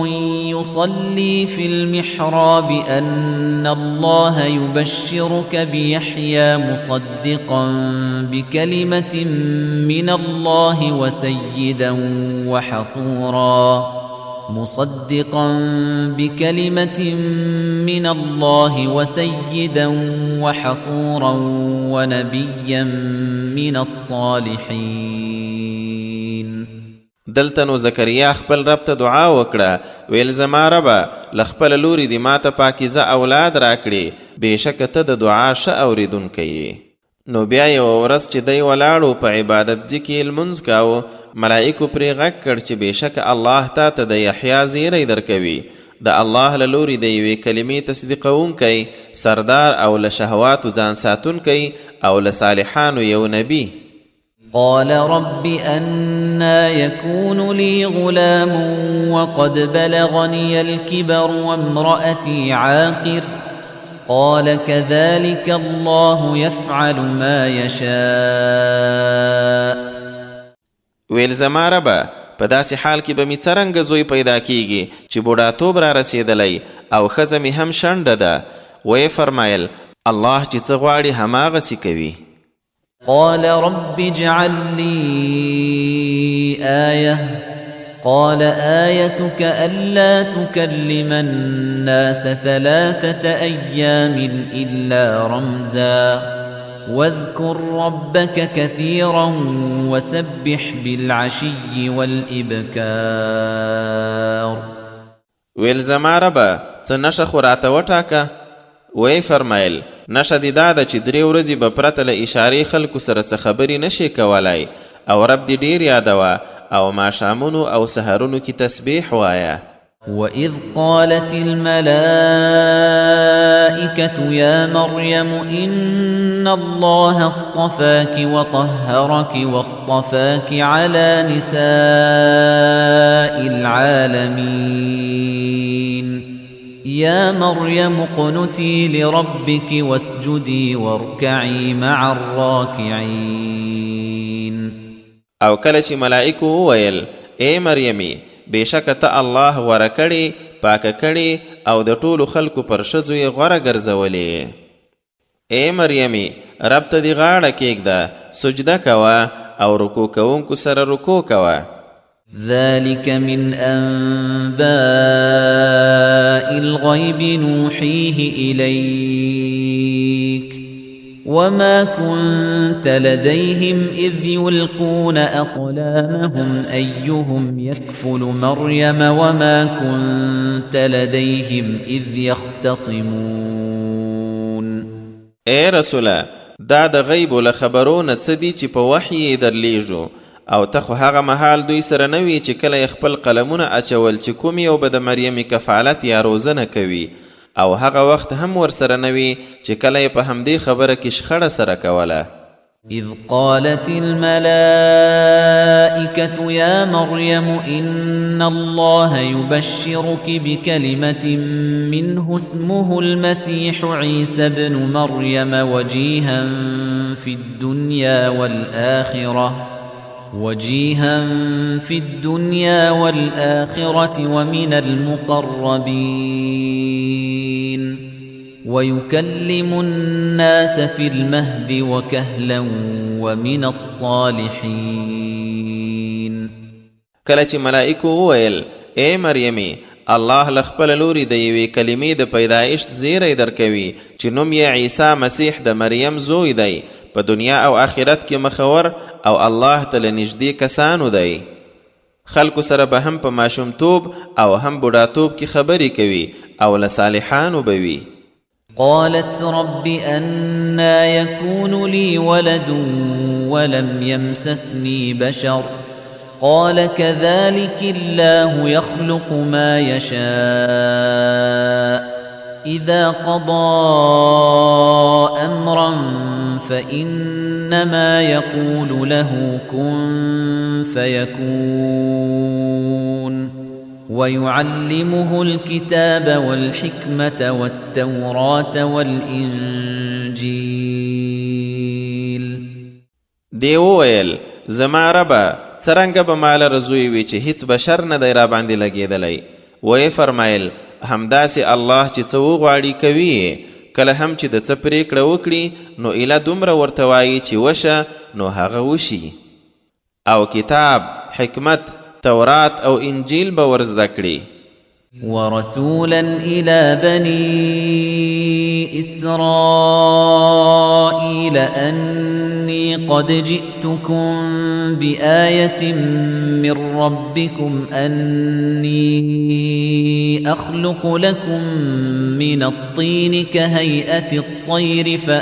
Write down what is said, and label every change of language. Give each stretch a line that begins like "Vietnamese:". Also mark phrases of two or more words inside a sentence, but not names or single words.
Arabic: يصلي في المحراب أن الله يبشرك بيحيى مصدقا بكلمة من الله وسيدا وحصورا ونبيا من الصالحين.
Pashto: دلته نو زکریا خپل رب ته دعا وکړه، ویل زما ربه له خپله لوري دې ماته پاکیزه اولاد راکړي، بېشکه ته د دعا ښه اورېدونکی یې. نو بیا یوه ورځ چې دی ولاړو په عبادت ځي کې لمونځ کاوه، ملائکو پرې غږ کړ چې بېشکه الله تا ته د یحیا زیری درکوي، د الله له لوري د یوې کلمې تصدیقونکی، سردار او له شهواتو ځان ساتونکی او له صالحانو یو نبی.
Arabic: قال رب أنا يكون لي غلام وقد بلغني الكبر وامرأتي عاقر قال كذلك الله يفعل ما يشاء.
Pashto: ویل زما ربه په داسې حال کې به مې څرنګه زوی پیدا کیږي چې بوډاتوب را رسېدلی او ښځه مې هم شنډه ده. ویې فرمایل الله چې څه غواړي هماغسې کوي.
Arabic: قال رب اجعل لي آية قال آيتك ألا تكلم الناس 3 أيام إلا رمزا واذكر ربك كثيرا وسبح بالعشي والإبكار.
Pashto: ویل زما ربه څه نښه خو راته وټاکه. وی فرمایل نښه دې دا ده چې 3 ورځې به پرته له اشارې خلکو سره څه خبرې نشي کولی او رب دې ډیر یادوه او ماښامونو او سهرونو کې تسبیح وایه.
Arabic: وَإِذْ قَالَتِ الْمَلَائِكَةُ يَا مَرْيَمُ إِنَّ اللَّهَ اصْطَفَاكِ وَطَهَّرَكِ وَاصْطَفَاكِ عَلَى نِسَاءِ الْعَالَمِينَ يَا مَرْيَمُ اقْنُتِي لِرَبِّكِ وَاسْجُدِي وَارْكَعِي مَعَ الرَّاكِعِينَ.
Pashto: او کله چې ملائکو وویل ای مریمې بېشکه ته الله غوره کړې، پاکه کړې او د ټولو خلکو پر ښځو یې غوره ګرځولې. ای مریمې رب ته دې غاړه کېږده، سجده کوه او رکوع کوونکو سره رکوع کوه.
Arabic: ذلك من أنباء الغيب نوحيه إليك وما كنت لديهم إذ يلقون أقلامهم أيهم يكفل مريم وما كنت لديهم إذ يختصمون.
Pashto: اے رسوله، دا د غیب له خبرونه څه دي چې په وحی یې درلیږو، او ته خو هغه مهال دوی سره نه وي چې کله یې خپل قلمونه اچول چې کوم یو به د مریم کفالت یا روزنه کوي، او هغه وخت هم ورسره نه وي چې کله یې په همدې خبره کې شخړه سره کوله.
Arabic: إذ قالت الملائكة يا مريم إن الله يبشرك بكلمة منه اسمه المسيح عيسى بن مريم وجيها في الدنيا والآخرة ومن المقربين ويكلم الناس في المهد وكهلا ومن الصالحين.
Pashto: کله چې ملائکو وویل اے مریمي، الله له خپله لوري د یوې کلمې د پیدایښت زیری درکوي چې نوم یې عیسی مسیح د مریم زوی دی، په دنیا او آخرت کې مخور او الله ته له نږدې کسانو دی. خلکو سره به هم په ماشومتوب او هم بوډاتوب کې خبرې کوي او له صالحانو به وي.
Arabic: قالت رب أنا يكون لي ولد ولم يمسسني بشر قال كذلك الله يخلق ما يشاء إذا قضى أمرا فإنما يقول له كن فيكون ويعلمه الكتاب والحكمة والتوراة والإنجيل.
Pashto: دی وویل زما ربه څرنګه به مال رزوی وي چې هیڅ بشر نه دی را باندې لګېدلی. ویې فرمایل همداسې الله چې څه وغواړي کوي، کله هم چې د څه پرېکړه وکړي نو ایله دومره ورته وایي چې وشه نو هغه وشي، او کتاب، حکمت، تورات او انجیل به ورزده کړي.
Arabic: ورسولا إلى بني إسرائيل أني قد جئتكم بآية من ربكم أني أخلق لكم من الطين كهيئة الطير